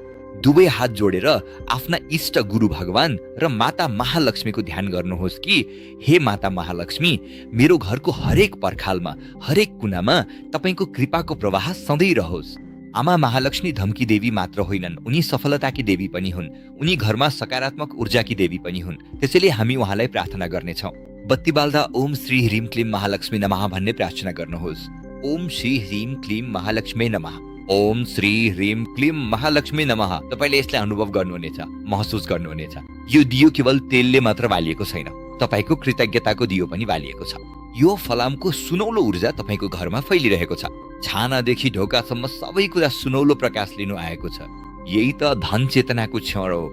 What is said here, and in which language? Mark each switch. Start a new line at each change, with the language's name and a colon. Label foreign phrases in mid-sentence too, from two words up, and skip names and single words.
Nepali: दुवै हात जोडेर आफ्ना इष्ट गुरु भगवान र माता महालक्ष्मीको ध्यान गर्नुहोस् कि हे माता महालक्ष्मी, मेरो घरको हरेक पर्खालमा, हरेक कुनामा तपाईको कृपाको प्रवाह सधैँ रहोस्। आमा महालक्ष्मी धमकी देवी मात्र होइनन्, उनी सफलताकी देवी पनि हुन्। उनी घरमा सकारात्मक ऊर्जाकी देवी पनि हुन्। त्यसैले हामी उहाँलाई प्रार्थना गर्नेछौँ। बत्ती बाल्दा
Sanskrit: ओम श्री ह्रीम क्लीम महालक्ष्मी नमः
Nepali: भन्ने प्रार्थना गर्नुहोस्।
Sanskrit: ओम श्री ह्रीम क्लीम महालक्ष्मी नमः। ओम श्री ह्रीम क्लीम महालक्ष्मी नमः।
Nepali: तपाईले यसलाई अनुभव गर्नुहुनेछ, महसुस गर्नुहुनेछ। यो दियो केवल तेलले मात्र बालिएको छैन, तपाईको कृतज्ञताको दियो पनि बालिएको छ। यो फलामको सुनौलो ऊर्जा तपाईको घरमा फैलिरहेको छ। छानादेखि ढोकासम्म सबै कुरा सुनौलो प्रकाश लिनु आएको छ। यही त धन चेतनाको क्षण हो।